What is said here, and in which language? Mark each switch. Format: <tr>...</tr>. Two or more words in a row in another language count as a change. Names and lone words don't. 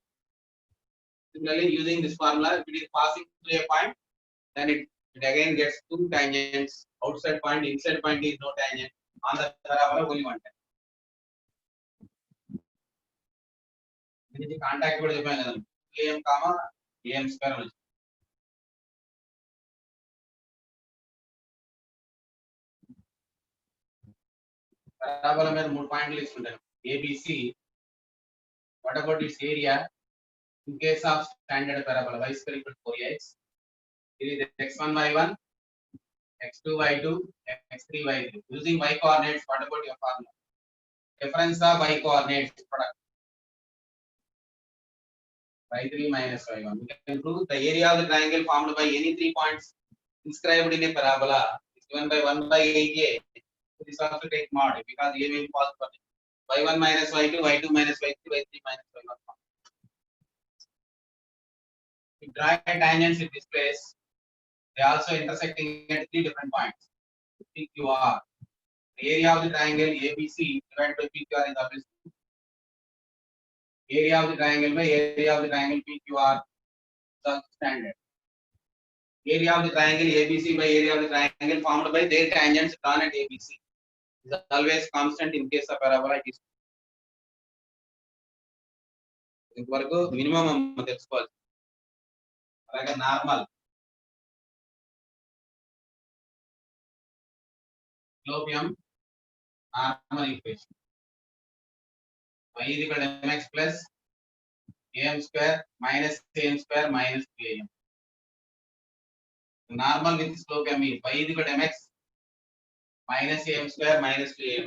<en>Similarly, using this formula, if it is passing through a point, then it again gets two tangents. Outside point, inside point is no tangent. On the parabola only one tangent. This is contact</en> <te>కూడా చెప్పాను కదా</te> <en>am comma am square</en> <te>అని parabola మీద మూడు పాయింట్లు ఇస్తుంటాను ABC.</te> <en>What about its area? In case of standard parabola, y square equal to 4x. It is x1 y1, x2 y2, x3 y3. Using y coordinates, what about your formula? Difference of y coordinates product. y3 minus y1. We can prove the area of the triangle formed by any 3 points inscribed in a parabola is given by 1 by 8a. This also take mod because a will fall for y1 minus y2, y2 minus y3, y3 minus y1. If draw tangents in this place, they also intersecting at 3 different points. PQR. The area of the triangle ABC divided by PQR is always area of the triangle by area of the triangle PQR is standard. Area of the triangle ABC by area of the triangle formed by their tangents drawn at ABC is always constant in case of parabola. It is</en> <te>ఇంతవరకు మినిమం తెలుసుకోవాలి.</te> <en>అలాగే నార్మల్ slope m normal equation y is equal to mx plus am square minus am square minus 3am. Normal with slope m is y is equal to mx minus am square minus 3am.</en>